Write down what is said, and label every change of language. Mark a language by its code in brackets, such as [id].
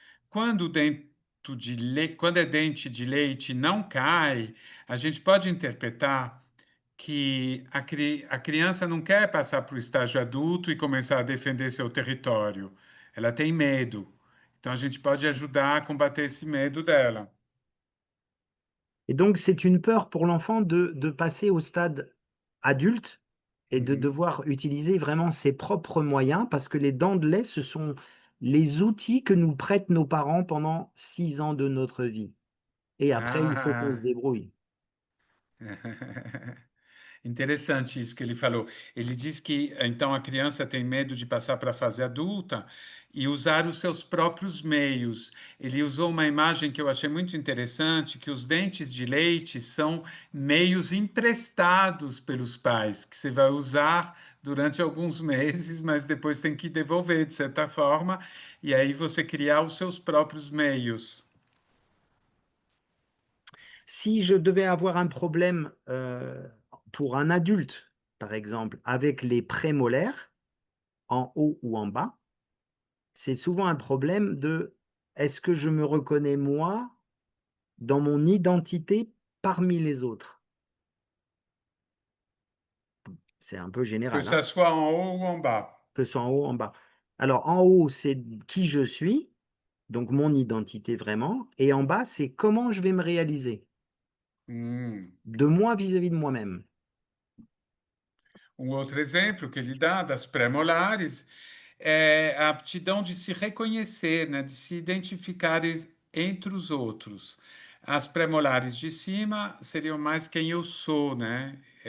[pt] Quando quando é dente de leite não cai, a gente pode interpretar que a criança não quer passar para o estágio adulto e começar a defender seu território. Ela tem medo. Então a gente pode ajudar a combater esse medo dela. [fr] Et donc, c'est une peur pour l'enfant de passer au stade adulte et de Mhm. devoir utiliser vraiment ses propres moyens, parce que les dents de lait, ce sont les outils que nous prêtent nos parents pendant 6 ans de notre vie. Et après, il faut qu'on Ah, se débrouille. [pt] interessante isso que ele falou. Ele diz que então a criança tem medo de passar para a fase adulta e usar os seus próprios meios. Ele usou uma imagem que eu achei muito interessante, que os dentes de leite são meios emprestados pelos pais, que você vai usar durante alguns meses, mas depois tem que devolver de certa forma, e aí você criar os seus próprios meios. [fr] Si je devais avoir un problème, pour un adulte, par exemple, avec les prémolaires, en haut ou en bas, c'est souvent un problème de: est-ce que je me reconnais moi dans mon identité parmi les autres? C'est un peu Que général, hein, ça soit en haut ou en bas. que ce soit en haut ou en bas. Alors en haut, c'est qui je suis, donc mon identité vraiment, et en bas, c'est comment je vais me réaliser, Hum. de moi vis-à-vis de moi-même. [pt] Um outro exemplo que ele dá das pré-molares é a aptidão de se reconhecer, né, de se identificar entre os outros. As pré-molares de cima seriam mais quem eu sou, né?